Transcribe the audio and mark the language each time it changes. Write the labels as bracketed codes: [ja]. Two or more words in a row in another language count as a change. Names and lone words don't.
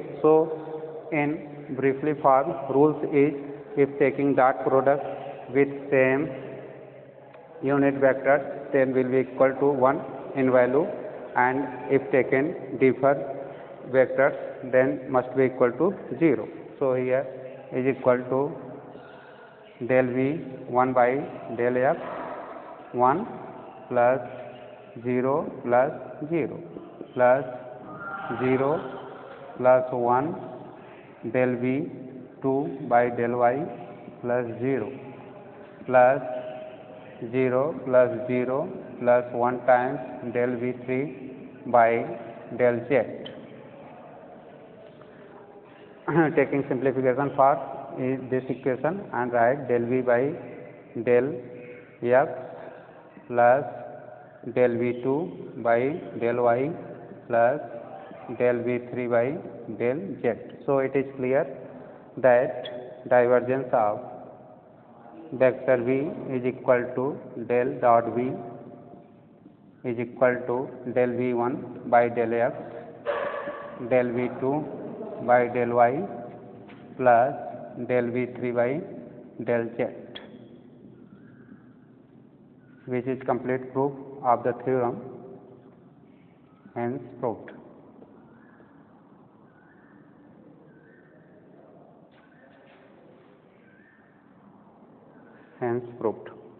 [en] So in briefly form, rules is if taking dot product with same unit vectors, then will be equal to 1 in value, and if taken different vectors, then must be equal to 0. So here is equal to del V 1 by del x 1 plus 0 plus 0 plus 0 plus 1 del V 2 by del y plus 0 plus 0 plus 0 plus 1 times del V3 by del z. Taking simplification for this equation and write del V by del x plus del V2 by del y plus del V3 by del z. So it is clear that divergence of vector V is equal to del dot V is equal to del V1 by del x, del V2 by del y plus del V3 by del z, which is complete proof of the theorem, hence proved. Hence proved.